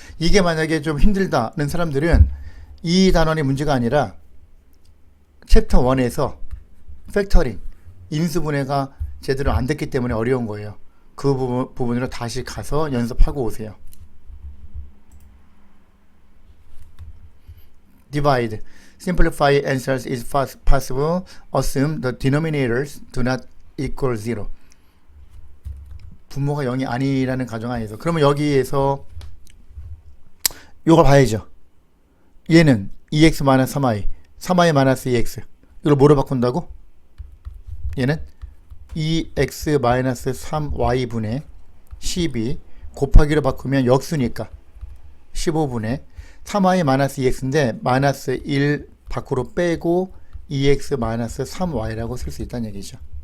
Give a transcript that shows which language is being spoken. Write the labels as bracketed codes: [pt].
[ko] 이게 만약에 좀 힘들다는 사람들은 이 단원이 문제가 아니라 챕터 1에서 팩터링, 인수분해가 제대로 안 됐기 때문에 어려운 거예요. 그 부분으로 다시 가서 연습하고 오세요. [en] Divide. Simplify answers is possible. Assume the denominators do not equal 0. [ko] 분모가 0이 아니라는 가정하에서 그러면 여기에서 이걸 봐야죠. 얘는 2x-3y 3y-2x 이걸 뭐로 바꾼다고? 얘는 2x-3y 분의 12 곱하기로 바꾸면 역수니까 15분의 3y-2x인데 마이너스 1 밖으로 빼고 2x-3y라고 쓸 수 있다는 얘기죠.